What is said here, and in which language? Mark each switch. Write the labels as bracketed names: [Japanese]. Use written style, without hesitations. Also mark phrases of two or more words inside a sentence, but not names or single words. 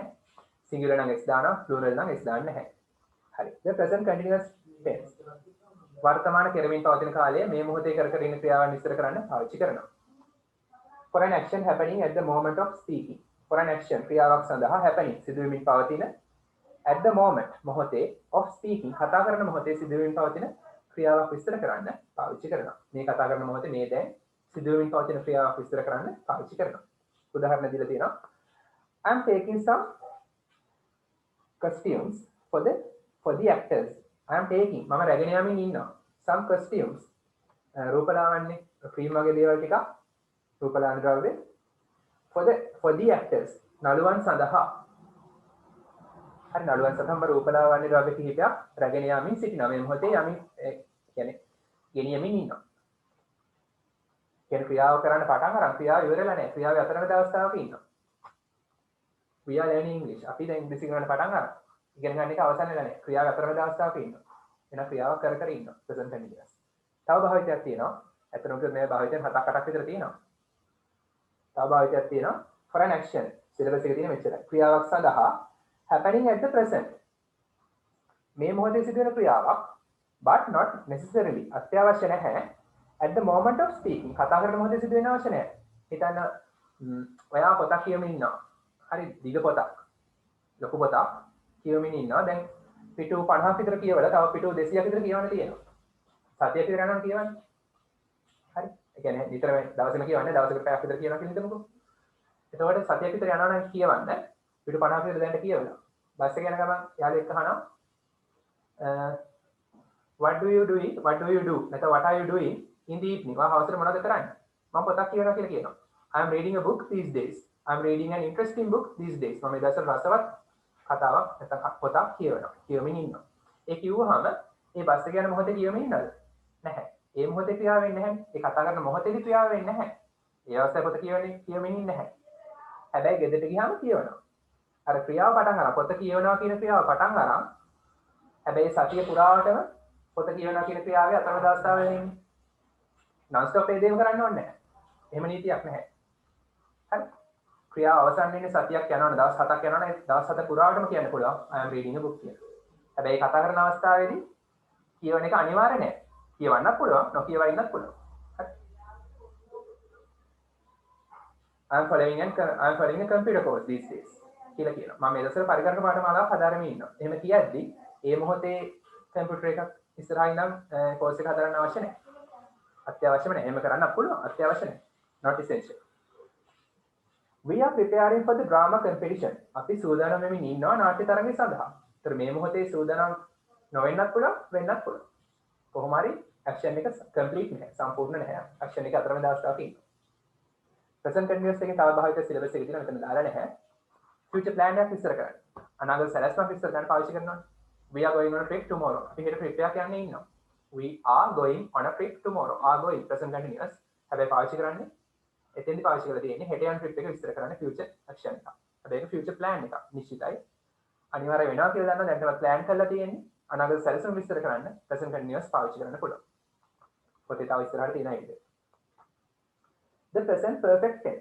[Sinhala] singular නම් s දානවා, plural නම් s දාන්නේ නැහැ. හරි. [English] the present continuous tense [Sinhala] වර්තමාන කෙරෙමින් පවතින කාලය මේ මොහොතේ කර ඉන්න ක්‍රියාවන් විස්තර කරන්න පාවිච්චි කරනවා. [English] for an action happening at the moment of speaking. for an action [Sinhala] ක්‍රියාවක් සඳහා happening සිදුවෙමින් පවතින [English] at the moment [Sinhala] මොහොතේ [English] of speaking [Sinhala] කතා කරන මොහොතේ සිදුවෙමින් පවතින ක්‍රියාවක් විස්තර කරන්න පාවිච්චි කරනවා. මේ කතා කරන මොහොතේ මේ දැන් සිදුවෙමින් පවතින ක්‍රියාවක් විස්තර කරන්න පාවිච්චි කරනවා. උදාහරණ දීලා තියෙනවා. [English] I'm taking some costumes for the actors. I'm taking [Sinhala] මම රැගෙන යමින් ඉන්නවා. [English] some costumes [Sinhala] රූපලාවන්‍ය ක්‍රීම් වගේ දේවල් ටිකක් රූපලාවන්‍ය ද්‍රව්‍ය [English] for the actors [Sinhala] නළුවන් සඳහා හරි නළුවන් සතම්බ රූපලාවන්‍ය ද්‍රව්‍ය කිහිපයක් රැගෙන යමින් සිටිනවා. මේ මොහොතේ යමින් කියන්නේ ගෙනියමින් ඉන්නවා. කියන්නේ ක්‍රියාව කරන්න පටන් අරන් ක්‍රියාව ඉවරලා නැහැ. ක්‍රියාවේ අතරමැද අවස්ථාවක ඉන්නවා. [English] we are learning English. [Sinhala] අපි දැන් ඉංග්‍රීසි ගන්න පටන් අරන් ඉගෙන ගන්න එක අවසන් වෙලා නැහැ. ක්‍රියාවේ අතරමැද අවස්ථාවක ඉන්නවා. වෙන ක්‍රියාවක් කර කර ඉන්නවා. [English] present continuous. [Sinhala] තව භාවිතයක් තියෙනවා. අතනොත් මේ භාවිතයන් 7-8ක් විතර තියෙනවා. තව භාවිතයක් තියෙනවා [English] for an action. [Sinhala] සිලබස් එකේ තියෙන මෙච්චරයි. ක්‍රියාවක් සඳහා [English] happening at the present. [Sinhala] මේ මොහොතේ සිදුවෙන ක්‍රියාවක් [English] but not necessarily [Sinhala] අත්‍යවශ්‍ය නැහැ [English] at the moment of speaking. [Sinhala] කතා කරන මොහොතේ සිදුවෙන අවශ්‍ය නැහැ. හිතන්න ඔයා පොතක් කියවමින් ඉන්නවා. හරි දිග පොතක්. ලොකු පොතක් කියවමින් ඉන්නවා. දැන් පිටු 50ක් විතර කියවලා තව පිටු 200ක් විතර කියවන්න තියෙනවා. සතියක් විතර යනවා කියවන්නේ. හරි. ඒ කියන්නේ නිතරම දවසෙම කියවන්නේ දවසකට පැයක් විතර කියනවා කියලා හිතමුකෝ. එතකොට සතියක් විතර යනවා නම් කියවන්න පිටු 50ක් විතර දැන් කියවලා. බස් එක යන ගමන් යාළුවෙක් අහනවා [English] what do you do [Sinhala] නැත්නම් [English] what are you doing in the evening? [Sinhala] වා හවසට මොනවද කරන්නේ? මම පොතක් කියවනවා කියලා කියනවා. [English] I am reading a book these days. I am reading an interesting book these days. [Sinhala] මම මේ දවස්වල රසවත් කතාවක් නැත්නම් පොතක් කියවනවා. කියවමින් ඉන්නවා. ඒ කිව්වහම ඒ බස් එක යන මොහොතේ කියවමින් ඉන්නවද? නැහැ. ඒ මොහොතේ ක්‍රියාව වෙන්නේ නැහැ. ඒ කතා කරන මොහොතේදී ක්‍රියාව වෙන්නේ නැහැ. ඒ අවස්ථාවේ පොත කියවමින් ඉන්නේ නැහැ. හැබැයි ගෙදරට ගියාම කියවනවා. අර ක්‍රියාව පටන් අරන් පොත කියවනවා කියන ක්‍රියාව පටන් අරන් හැබැයි සතිය පුරාවටම පොත කියවනවා කියන ක්‍රියාවේ අතරමැද අවස්ථාවල ඉන්නේ. [English] non stop [Sinhala] ඒ දේම කරන්න ඕනේ නැහැ. එහෙම නීතියක් නැහැ. හරි. ක්‍රියාව අවසන් වෙන්නේ සතියක් යනවනේ දවස් 7ක් යනවනේ දවස් 7 පුරාවටම කියන්න පුළුවන් [English] I am reading a book [Sinhala] කියලා. හැබැයි කතා කරන අවස්ථාවේදී කියවන එක අනිවාර්ය නැහැ. කියවන්නත් පුළුවන්, නොකියවා ඉන්නත් පුළුවන්. හරි. [English] I am following a computer course these days. [Sinhala] කියලා කියනවා. මම මේ දවස්වල පරිකරක පාඨමාලාවක් හදාරමින් ඉන්නවා. එහෙම කියද්දි ඒ මොහොතේ කම්පියුටර් එකක් ඉස්සරහා ඉඳන් කෝස් එක හදාරන්න අවශ්‍ය නැහැ. අත්‍යවශ්‍යම නැහැ. එහෙම කරන්න පුළුවන්. අත්‍යවශ්‍ය නැහැ. [English] Not essential. We are preparing for the drama competition. [Sinhala] අපි සූදානම් වෙමින් ඉන්නවා නාට්‍ය තරඟය සඳහා. ඒතර මේ මොහොතේ සූදානම් නොවෙන්නත් පුළුවන්, වෙන්නත් පුළුවන්. කොහොම හරි action එක complete නැහැ. සම්පූර්ණ නැහැ. action එක අතරමැද අවස්ථාවක ඉන්නවා. [English] present continuous [Sinhala] එකේ තව භාවිත syllabus එකේ තියෙනවා මෙතන දාලා නැහැ. [English] future plan [Sinhala] එකක් විස්තර කරන්න. අනාගත සැලැස්මක් විස්තර කරන්න පාවිච්චි කරනවා. [English] We are going on a trip tomorrow. [Sinhala] අපි හෙට trip එකක් යන්නේ ඉන්නවා. [English] We are going on a trip tomorrow. Are going present continuous. [Sinhala] හැබැයි පාවිච්චි කරන්නේ එතෙන්දි පාවිච්චි කරලා තියෙන්නේ හෙට යන trip එක විස්තර කරන්න [English] future action [Sinhala] එක. හැබැයි ඒක [English] future plan [Sinhala] එකක්. නිශ්චිතයි. අනිවාර්ය වෙනවා කියලා දන්නවා. දැන් තමයි plan කරලා තියෙන්නේ. අනාගත සැලසුම් විස්තර කරන්න [English] present continuous [Sinhala] පාවිච්චි කරන්න පුළුවන්. පොතේ තව ඉස්සරහට තියෙන එක. [English] The present perfect tense.